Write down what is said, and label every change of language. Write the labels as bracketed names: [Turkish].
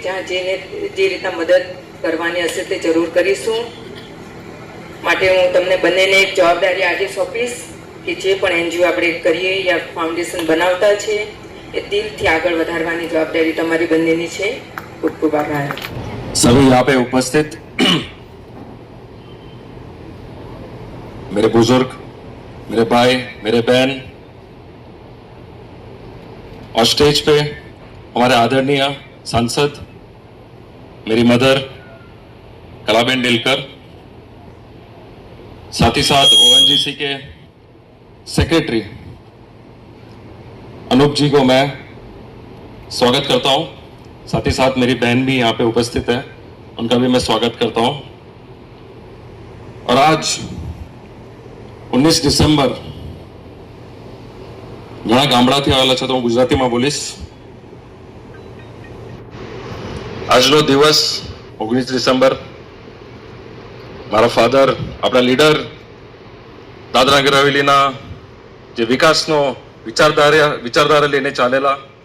[Gujarati] જ્યાં જે રીતના મદદ કરવાની હશે તે જરૂર કરીશું. માટે હું તમને બંનેને એક જવાબદારી આજે સોંપીશ કે જે પણ એનજીઓ આપણે કરીએ યા ફાઉન્ડેશન બનાવતા છે એ દિલથી આગળ વધારવાની જવાબદારી તમારી બંનેની છે. ખૂબ ખૂબ આભાર. [Hindi] सभी यहाँ पे उपस्थित मेरे बुजुर्ग, मेरे भाई, मेरे बहन और स्टेज पे हमारे आदरणीय सांसद, मेरी मदर कलाबेन नीलकर, साथ ही साथ ओएनजीसी के सेक्रेटरी अनूप जी को मैं स्वागत करता हूं. साथ ही साथ मेरी बहन भी यहाँ पे उपस्थित है, उनका भी मैं स्वागत करता हूं. और आज [Gujarati] 19 ડિસેમ્બર ઘણા ગામડાથી આવેલા છે તો હું ગુજરાતીમાં બોલીશ. આજનો દિવસ 19 ડિસેમ્બર મારા ફાધર, આપણા લીડર, દાદરા નગર હવેલીના જે વિકાસનો વિચારધારા લઈને ચાલેલા,